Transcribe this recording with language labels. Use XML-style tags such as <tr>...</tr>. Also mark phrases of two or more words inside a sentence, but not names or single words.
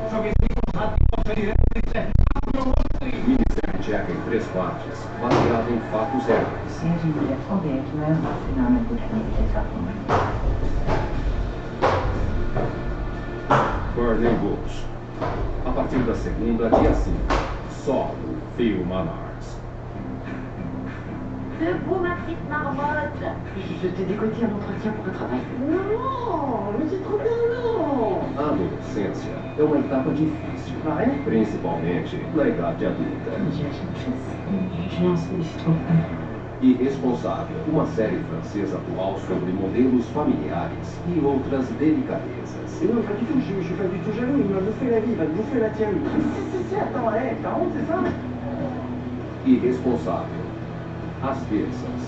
<pt>Minissérie tcheca em 3 partes, baseada em fatos reais. Burning Bulls. A partir da segunda, dia 5, só no Filmanax.</pt> <fr>debout, ma petite marmotte. Je t'ai dégoté un entretien pour un travail.</fr> <pt>Não, mas</pt> <fr>c'est trop bien,</fr> <pt>A adolescência é uma etapa difícil, Ah é? principalmente na idade adulta.</pt> <fr>J'ai un trop.</fr> <pt>Irresponsável, uma série francesa atual sobre modelos familiares e outras delicadezas.</pt> <fr>Non, pas du tout, je suis pas du tout jaloux, il m'a bouffé la vie, il va te bouffer la tienne. Si, attends, t'as honte, c'est ça?</fr> <pt>Irresponsável. Às terças.</pt>